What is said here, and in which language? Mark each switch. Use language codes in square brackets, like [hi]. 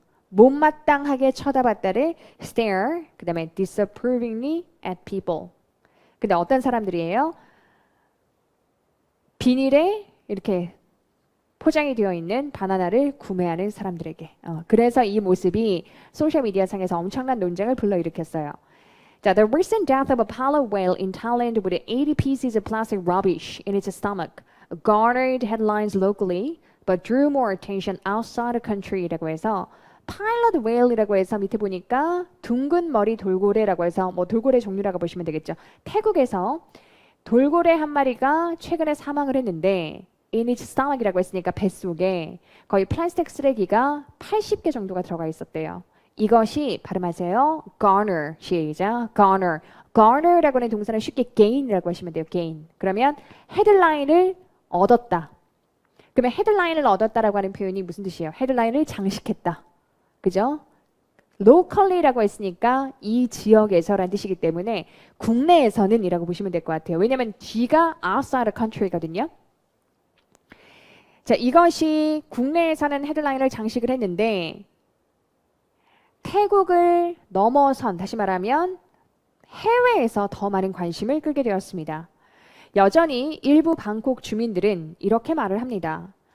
[ko] 못마땅하게 쳐다봤다를 stare, 그 다음에 [en] disapprovingly at people. [ko] 근데 어떤 사람들이에요? 비닐에 이렇게 포장이 되어 있는 바나나를 구매하는 사람들에게. 그래서 이 모습이 소셜미디어 상에서 엄청난 논쟁을 불러일으켰어요. [en] 자, the recent death of a pilot whale in Thailand with 80 pieces of plastic rubbish in its stomach garnered headlines locally, but drew more attention outside the country [ko] 라고 해서 파일럿 웨일이라고 해서 밑에 보니까 둥근 머리 돌고래라고 해서 뭐 돌고래 종류라고 보시면 되겠죠. 태국에서 돌고래 한 마리가 최근에 사망을 했는데 [en] in its stomach [ko] 이라고 했으니까 뱃속에 거의 플라스틱 쓰레기가 80개 정도가 들어가 있었대요. 이것이 발음하세요. garner. 시작. garner. garner라고 하는 동사는 쉽게 gain이라고 하시면 돼요. [en] gain. [ko] 그러면 헤드라인을 얻었다. 그러면 헤드라인을 얻었다라고 하는 표현이 무슨 뜻이에요? 헤드라인을 장식했다. 그죠? locally라고 했으니까 이 지역에서라는 뜻이기 때문에 국내에서는 이라고 보시면 될 것 같아요. 왜냐하면 G가 outside the country거든요. 자, 이것이 국내에서는 헤드라인을 장식을 했는데 태국을 넘어선, 다시 말하면 해외에서 더 많은 관심을 끌게 되었습니다. 여전히 일부 방콕 주민들은 이렇게 말을 합니다.